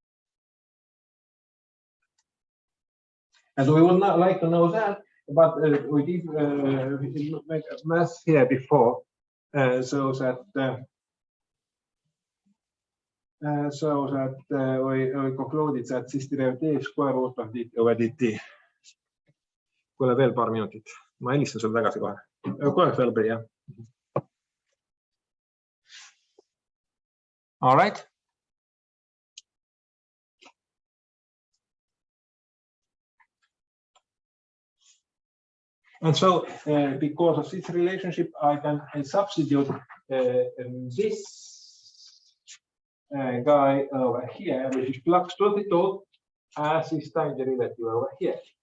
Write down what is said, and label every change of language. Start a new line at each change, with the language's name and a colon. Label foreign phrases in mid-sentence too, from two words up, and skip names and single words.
English: And we would not like to know that, but we did make a math here before, so that we concluded that this derivative is square root of dt over dt.
Estonian: kuule, veel paar minutit, ma helistan sulle tagasi kohe. Kohe veel, jah.
English: All right. And so, because of this relationship, I can substitute this guy over here, which is flux 22, as his time derivative over here.